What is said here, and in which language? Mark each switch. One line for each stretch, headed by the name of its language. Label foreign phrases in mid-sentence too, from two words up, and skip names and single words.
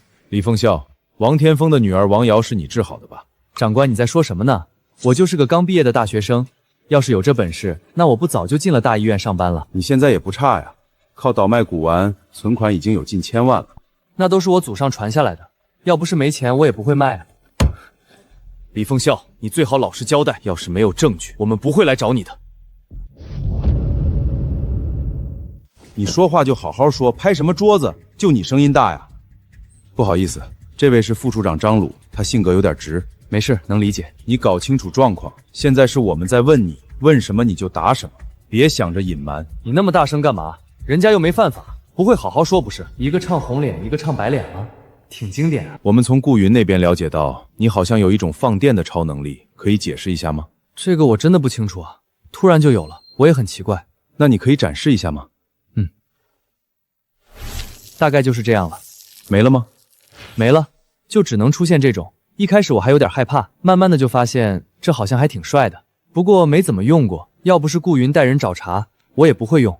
Chinese: 李鳳笑，王天風的女兒王瑤是你治好的吧？長官，你在說什麼呢？我就是個剛畢業的大學生，要是有這本事，那我不早就進了大醫院上班了。你現在也不差呀，靠倒賣古玩，存款已經有近1000萬了。那都是我祖上傳下來的，要不是沒錢，我也不會賣啊。李鳳笑，你最好老實交代，要是沒有證據，我們不會來找你的。你說話就好好說，拍什麼桌子？就你聲音大呀？不好意思，這位是副處長張魯，他性格有點直。沒事，能理解。你搞清楚狀況，現在是我們在問你，問什麼你就答什麼，別想着隱瞞。你那麼大聲幹嘛？人家又沒犯法，不會好好說不是？一個唱紅臉，一個唱白臉嗎？挺經典啊。我們從顧雲那邊了解到，你好像有一種放電的超能力，可以解釋一下嗎？這個我真的不清楚啊，突然就有了，我也很奇怪。那你可以展示一下嗎？大概就是這樣了。沒了嗎？沒了，就只能出現這種。一開始我還有點害怕，慢慢的就發現這好像還挺帥的，不過沒怎麼用過，要不是顧雲帶人找茬，我也不會用。